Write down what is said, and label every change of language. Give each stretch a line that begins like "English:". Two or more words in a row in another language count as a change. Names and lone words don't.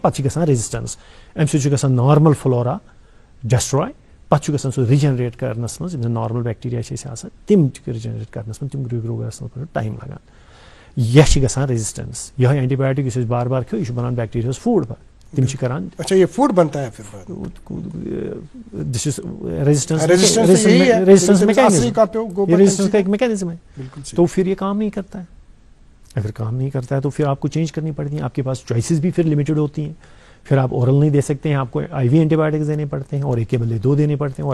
Kashmiri: پتہٕ چھِ گژھان ریزسٹنس، امہِ سۭتۍ چھُ گژھان
English: normal flora destroy,
Kashmiri: پتہٕ چھُ گژھان سُہ رِجنریٹ کرنس منٛز. یِم زن
English: normal bacteria
Kashmiri: چھِ اَسہِ آسان تِم رِجنریٹ کرنس منٛز، تِم گرو گژھنس منٛز ٹایم لگان. یا چھِ گژھان ریزسٹنس، یِہوٚے اینٹی بایوٹک یُس أسۍ بار بار کھیوٚو، یہِ چھُ بنان بیکٹیریاہس فوڈ. تم چھِ کران.
Urdu: اچھا یہ فوڈ بنتا ہے پھر
English: this is resistance mechanism
Urdu: کا ایک میکینزم ہے. تو پھر یہ کام نہیں کرتا ہے. اگر کام نہیں کرتا ہے تو پھر آپ کو چینج کرنی پڑتی ہیں. آپ کے پاس چوائسیز بھی پھر لمیٹڈ ہوتی ہیں. پھر آپ اورل نہیں دے سکتے ہیں، آپ کو
English: IV antibiotics
Urdu: دینے پڑتے ہیں، اور ایک کے بدلے 2 دینے پڑتے ہیں.